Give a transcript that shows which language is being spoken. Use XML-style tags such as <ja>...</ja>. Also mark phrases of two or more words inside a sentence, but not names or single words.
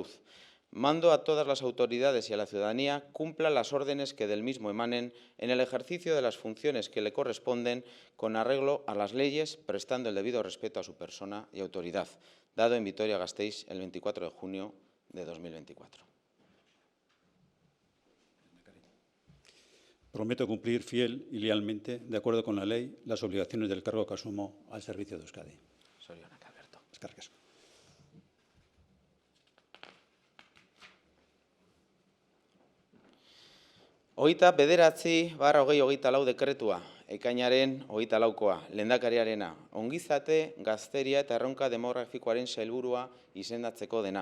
<es>Mando a todas las autoridades y a la ciudadanía cumplan las órdenes que del mismo emanen en el ejercicio de las funciones que le corresponden con arreglo a las leyes, prestando el debido respeto a su persona y autoridad. Dado en Vitoria-Gasteiz el 24 de junio de 2024. Prometo cumplir fiel y lealmente, de acuerdo con la ley, las obligaciones del cargo que asumo al servicio de Euskadi.</es> <eu>Zorionak, Alberto. Eskerrik asko. Hogeita bederatzi barra 2024 dekretua, ekainaren 24koa, lehendakariarena, ongizate, gazteria eta erronka demografikoaren sailburua izendatzeko dena.</eu>